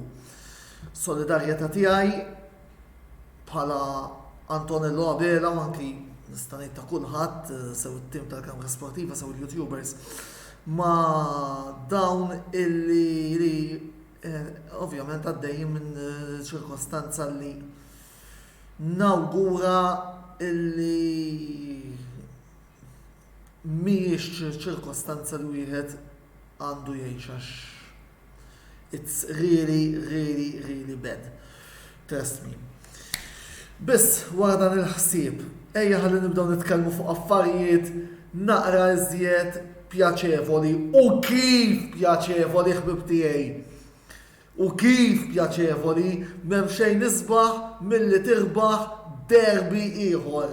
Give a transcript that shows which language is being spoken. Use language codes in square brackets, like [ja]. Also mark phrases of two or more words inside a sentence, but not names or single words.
[mt] Solidarjetà tiegħi bħala Antonello Abela u anki nista' ngħid ta' kulħadd sew it-tim tal-Kamra Sportiva sew il-YouTubers ma' dawn illi ovvjament għaddejjin minn ċirkostanza li nawgura illi mhijiex ċirkostanza li wieħed għandu jgħix għax [en] it's really bad. Trust me. [mt] Biss wara dan il-ħsieb ejja ħalli nibdew nitkellmu fuq affarijiet naqra iżjed pjaċevoli u kif pjaċevoli ħbib tiegħi. U kif pjaċevoli m'hemm xejn isbaħ milli tirbaħ derbi ieħor.